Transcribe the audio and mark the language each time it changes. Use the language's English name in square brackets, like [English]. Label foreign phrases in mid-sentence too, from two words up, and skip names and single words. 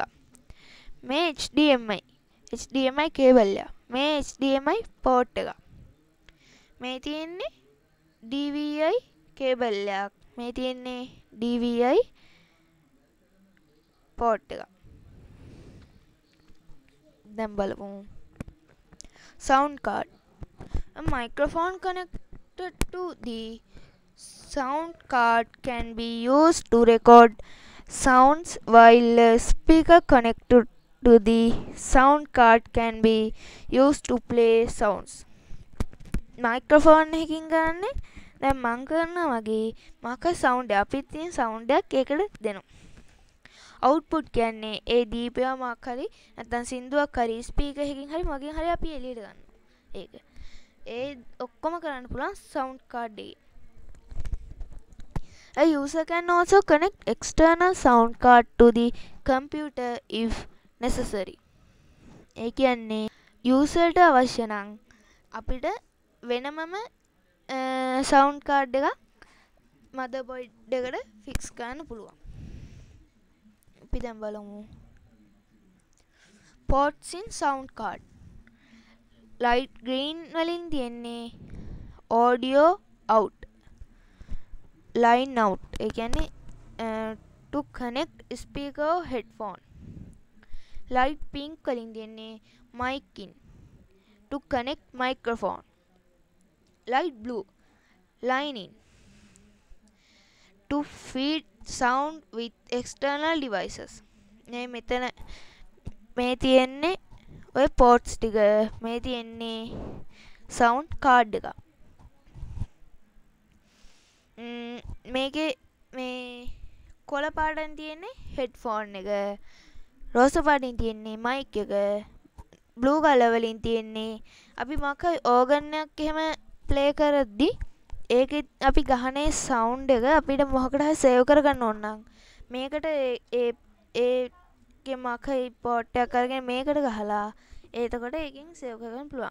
[Sinhala] මේ [English] HDMI cable [Sinhala] එක මේ [English] HDMI port [Sinhala] එක. මේ තියෙන්නේ [English] DVI cable [Sinhala] එකක්. මේ තියෙන්නේ [English] DVI port [Sinhala] එක. දැන් බලමු. [English] Sound card. A microphone connected to the sound card can be used to record sounds, while a speaker connected to the sound card can be used to play sounds. [Sinhala] Microphone එකකින් ගන්න දැන් මං කරනවා වගේ මක සවුන්ඩ් එක අපිට තියෙන සවුන්ඩ් එකක් ඒකට දෙනවා. අවුට්පුට් කියන්නේ ඒ දීපයා මාක් හරි නැත්නම් සින්දුවක් හරි ස්පීකර් එකකින් හරි මගෙන් හරි අපි එළියට ගන්නවා. ඒක. ඒ ඔක්කොම කරන්න පුළුවන් [English] sound card [Sinhala] එකේ. [English] A user can also connect external sound card to the computer if necessary. [Sinhala] ඒ කියන්නේ යූසර්ට අවශ්‍ය නම් අපිට වෙනමම [English] sound card [Sinhala] එකක් මදර්බෝඩ් එකට ෆික්ස් කරන්න පුළුවන්. අපි දැන් බලමු [English] ports in sound card. light green [Sinhala] වලින් තියෙන්නේ [English] audio out, line out. [Sinhala] ඒ කියන්නේ [English] to connect speaker or headphone. light pink [Sinhala] වලින් තියෙන්නේ [English] mic in, to connect microphone. light blue, line in, to feed sound with external devices. [Sinhala] මෙතන මේ තියෙන්නේ ඔය ports ටික. මේ තියෙන්නේ [English] sound card [Sinhala] එක. මේකේ මේ කොළ පාටින් තියෙන්නේ headphone එක, රෝස පාටින් තියෙන්නේ mic එක, [English] blue colour [Sinhala] වලින් තියෙන්නේ අපි මොකක් organ එකක් එහෙම play කරද්දි ඒකෙත් අපි ගහනේ sound එක අපිට මොකකට හරි save කරගන්න ඕන නම් මේකට ඒකේ මොකයි port එකක් අරගෙන මේකට ගහලා එතකොට ඒකෙන් save කරගන්න පුළුවන්.